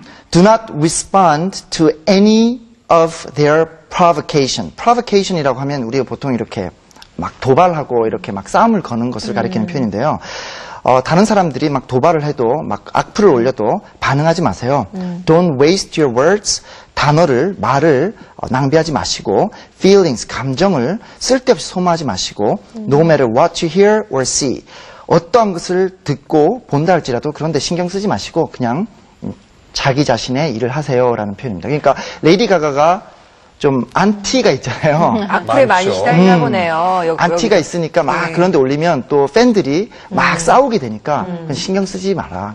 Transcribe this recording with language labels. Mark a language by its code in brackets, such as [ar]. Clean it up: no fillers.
[en] Do not respond to any of their provocation. [ko] provocation이라고 하면 우리가 보통 이렇게 막 도발하고 이렇게 막 싸움을 거는 것을 가리키는 표현인데요. 다른 사람들이 막 도발을 해도 막 악플을 올려도 반응하지 마세요. [en] Don't waste your words. [ko] 말을 낭비하지 마시고 [en] feelings, [ko] 감정을 쓸데없이 소모하지 마시고 [en] no matter what you hear or see. [ko] 어떠한 것을 듣고 본다 할지라도 그런데 신경 쓰지 마시고 그냥 자기 자신의 일을 하세요라는 표현입니다. 그러니까 레이디 가가가 좀 안티가 있잖아요. 악플에 많이 많죠. 시달리나 보네요. 안티가 있으니까 막 네. 그런데 올리면 또 팬들이 막 싸우게 되니까 그냥 신경 쓰지 마라.